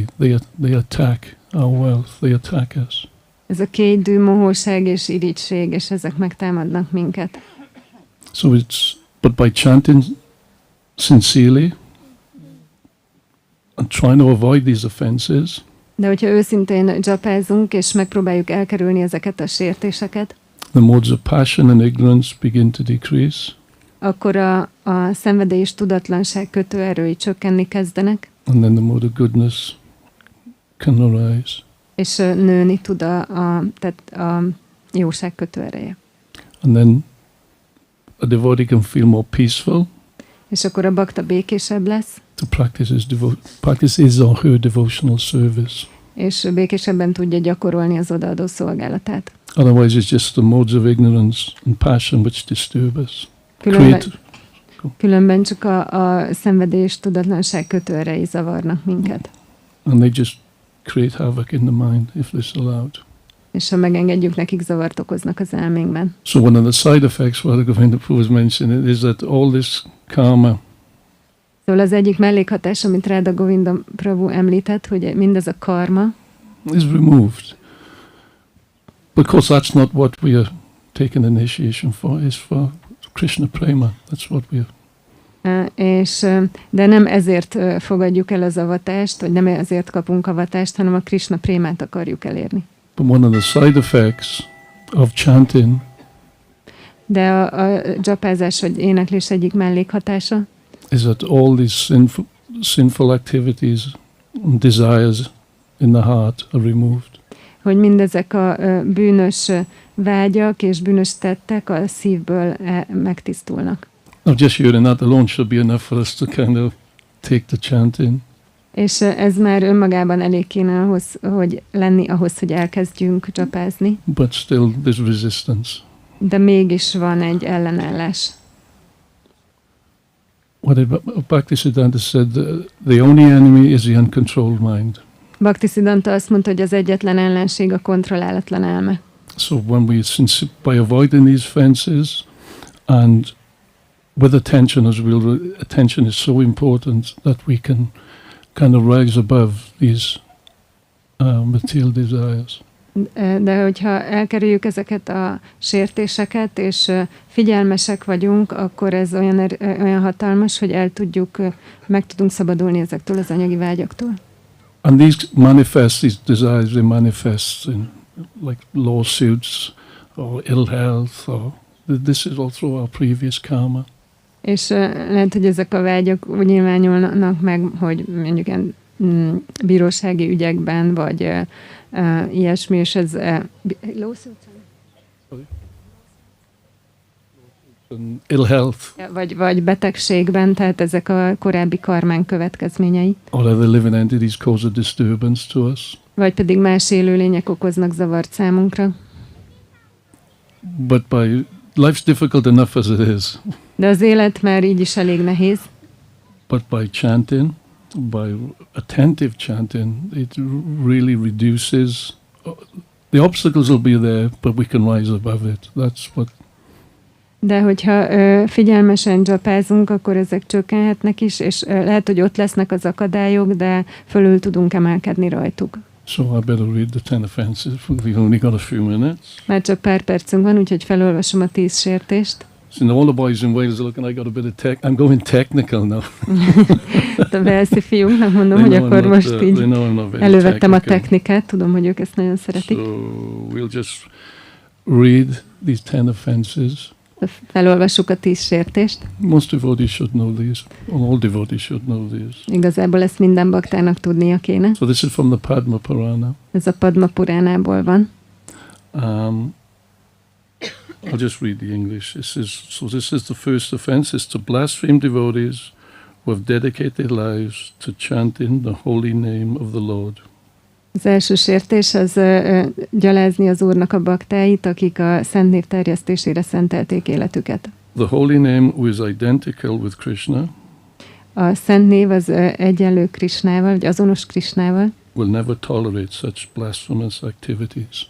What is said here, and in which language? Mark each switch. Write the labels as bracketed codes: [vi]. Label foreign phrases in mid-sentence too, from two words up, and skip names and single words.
[en] They attack our wealth. They attack us. [hu] ez a kétdű, mohóság és irigység, és ezek megtámadnak minket. [en] So but by chanting sincerely and trying to avoid these offenses, [hu] De hogyha őszintén dzsapázunk, és megpróbáljuk elkerülni ezeket a sértéseket, [en] the modes of passion and ignorance begin to decrease, [hu] akkor a szenvedély és tudatlanság kötőerői csökkenni kezdenek, [en] and then the mode of goodness can arise. [hu] és nőni tud tehát a jóság kötőereje. [en] And then a devotee can feel more peaceful [hu] És akkor a bakta békésebb lesz, [en] to practice his or her devotional service. [hu] és békésebben tudja gyakorolni az odaadó szolgálatát. [en] Otherwise, it's just the modes of ignorance and passion which disturb us. [hu] Különben csak a szenvedés, tudatlanság kötőerei zavarnak minket. [en] And they just create havoc in the mind if this allowed. [hu] És ha megengedjük, nekik zavart okoznak az elménkben. [en] So one of the side effects, what Govinda Prabhu was mentioning, is that all this karma. [hu] Szóval az egyik mellékhatás, amit Radha Govinda Prabhu említett, hogy mindez a karma [en] is removed. Because that's not what we are taking initiation for. It's for Krishna prema. That's what we are. [hu] De nem ezért fogadjuk el az avatást, vagy nem ezért kapunk avatást, hanem a Krishna prémát akarjuk elérni. [en] But one of the side effects of chanting, [hu] de a dzsapázás vagy éneklés egyik mellékhatása [en] is that all these sinful activities and desires in the heart are removed. [hu] Hogy mindezek a bűnös vágyak és bűnös tettek a szívből megtisztulnak. [en] Now just hearing that alone should be enough for us to kind of take the chanting. [hu] És ez már önmagában elég kéne ahhoz, hogy elkezdjünk dzsapázni. [en] But still there's resistance. [hu] De mégis van egy ellenállás. [en] What Bhaktisiddhanta said, the only enemy is the uncontrolled mind. [hu] Bhaktisiddhanta azt mondta, hogy az egyetlen ellenség a kontrollálatlan elme. [en] So when we, by avoiding these fences and with attention, as well, attention is so important that we can kind of rise above these material desires. [hu] De hogyha elkerüljük ezeket a sértéseket, és figyelmesek vagyunk, akkor ez olyan hatalmas, hogy meg tudunk szabadulni ezektől az anyagi vágyaktól. [en] And these desires, they manifest in like lawsuits or ill health, or this is all through our previous karma. [hu] És lehet, hogy ezek a vágyak úgy nyilvánulnak meg, hogy mondjuk bírósági ügyekben, vagy ilyesmi, és ez [en] ill health. [hu] Vagy betegségben, tehát ezek a korábbi karmán következményei. [en] Or other living entities cause a disturbance to us. [hu] Vagy pedig más élőlények okoznak zavart számunkra. [en] But life's difficult enough as it is. [hu] De az élet már így is elég nehéz. [en] But by chanting, by attentive chanting, it really reduces. The obstacles will be there, but we can rise above it. That's what. [hu] De hogyha figyelmesen dzsapázunk, akkor ezek csökkenhetnek is, és lehet, hogy ott lesznek az akadályok, de fölül tudunk emelkedni rajtuk. [en] So I better read the 10 offenses. We've only got a few minutes. [hu] Már csak pár percünk van, úgyhogy felolvasom a 10 sértést. [en] So all the boys in Wales are looking, I got a bit of I'm going technical now. [hu] A walesi fiúknak mondom, hogy akkor most így elővettem a technikát, tudom, hogy ők ezt nagyon szeretik. [en] So we'll just read these 10 offenses. [hu] Felolvassuk a 10 sértést. [en] Most devotees should know these. All devotees should know these. [hu] Igazából ezt minden baktának tudnia kéne. [en] So this is from the Padma Purana. [hu] Ez a Padma Puránából van. [en] I'll just read the English. This is the first offense, is to blaspheme devotees who have dedicated their lives to chanting the holy name of the Lord. [hu] Az első sértés az gyalázni az Úrnak a baktáit, akik a szent név terjesztésére szentelték életüket. [en] The holy name who is identical with Krishna. [hu] A szent név az egyenlő Krishnával, vagy azonos Krishnával. [en] Will never tolerate such blasphemous activities.